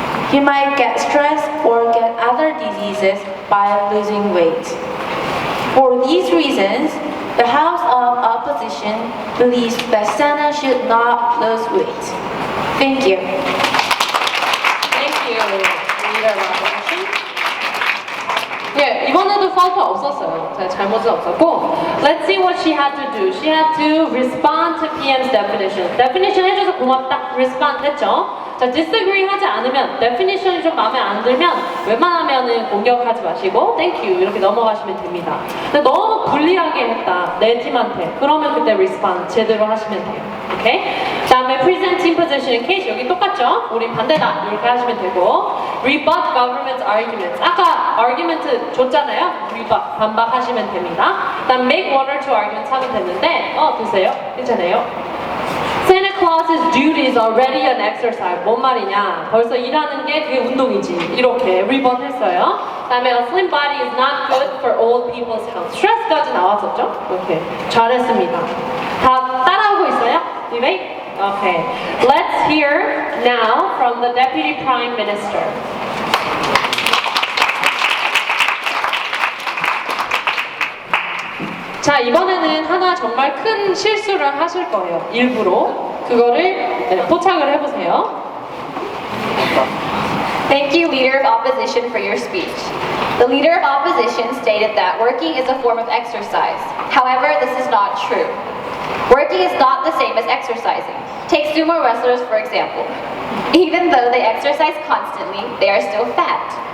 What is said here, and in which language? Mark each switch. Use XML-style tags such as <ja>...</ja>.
<en>He might get stressed or get other diseases by losing weight. For these reasons, the House of Opposition believes that Santa should not lose weight. Thank you. Thank you, Leader of Opposition.</en> <ko>예, 이번에도 파우터 없었어요. 잘못은 없었고.</ko> <en>Let's see what she had to do. She had to respond to PM's definition.</en> <ko>Definition 해줘서 고맙다. Respond 했죠. 자, disagree 하지 않으면, definition이 좀 마음에 안 들면 웬만하면은 공격하지 마시고</ko> <en>thank you</en> <ko>이렇게 넘어가시면 됩니다. 근데 너무 불리하게 했다, 내 팀한테. 그러면 그때 respond 제대로 하시면 돼요. 오케이? 그 다음에</ko> <en>present team position in case</en> <ko>여기 똑같죠? 우린 반대다 이렇게 하시면 되고</ko> <en>rebut government's arguments.</en> <ko>아까 argument 줬잖아요? rebut, 반박하시면 됩니다. 그 다음</ko> <en>make one or two arguments</en> <ko>하면 됐는데 드세요? 괜찮아요?</ko> <en>Santa Claus's duty is already an exercise.</en> <ko>뭔 말이냐? 벌써 일하는 게 그게 운동이지. 이렇게 rebut 했어요. 그다음에</ko> <en>a slim body is not good for old people's health.</en> <ko>stress까지 나왔었죠? 이렇게 잘했습니다. 다 따라오고 있어요? Debate? Okay.</ko> <en>Let's hear now from the Deputy Prime Minister.</en> <ko>자, 이번에는 하나 정말 큰 실수를 하실 거예요. 일부러. 그거를 포착을 해보세요.</ko> <en>Thank you, Leader of Opposition, for your speech. The Leader of Opposition stated that working is a form of exercise. However, this is not true. Working is not the same as exercising. Take sumo wrestlers, for example. Even though they exercise constantly, they are still fat.</en>